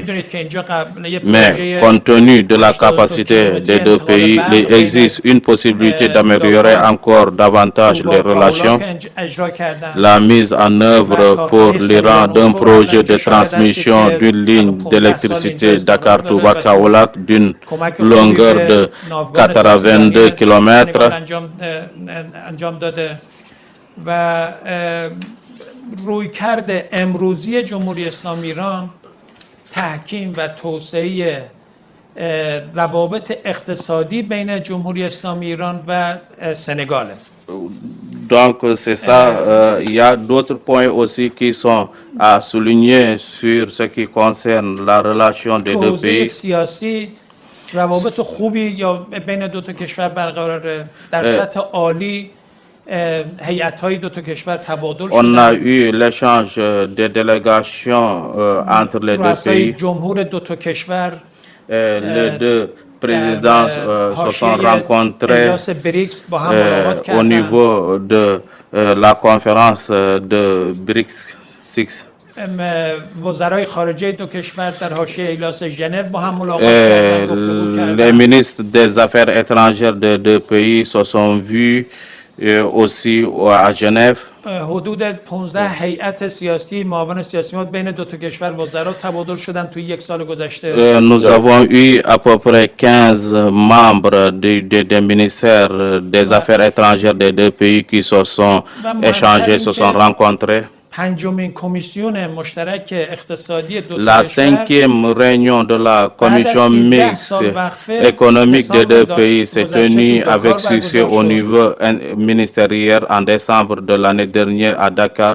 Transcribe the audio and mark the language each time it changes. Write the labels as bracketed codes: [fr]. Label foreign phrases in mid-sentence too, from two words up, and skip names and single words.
[fr] Mais compte tenu de la capacité des deux pays, il existe une possibilité d'améliorer encore davantage les relations. La mise en œuvre pour l'Iran d'un projet de transmission d'une ligne d'électricité Dakar-Touba-Kaolack d'une longueur de 82 km [fa] رویکرد امروزی جمهوری اسلامی ایران تحکیم و توسعه روابط اقتصادی بین جمهوری اسلامی ایران و سنگال. [fr] Donc c'est ça, il y a d'autres points aussi qui sont à souligner sur ce qui concerne la relation des deux pays. [fa] سیاسی روابط خوبی یا بین دو تا کشور برقراره در سطح عالی. [fr] On a eu l'échange des délégations entre les deux pays. Les deux présidents se sont rencontrés au niveau de la conférence de BRICS 6. Les ministres des Affaires étrangères des deux pays se sont vus aussi à Genève. [fa] حدود 15 هیئت سیاسی معاون سیاسی ما بین دو تا کشور وزرا تبادل شدن توی یک سال گذشته. [fr] Nous avons eu à peu près 15 membres des ministères des Affaires étrangères des deux pays qui se sont échangés, se sont rencontrés. La 5e réunion de la commission mixte économique des deux pays s'est tenue avec succès au niveau ministériel en décembre de l'année dernière à Dakar.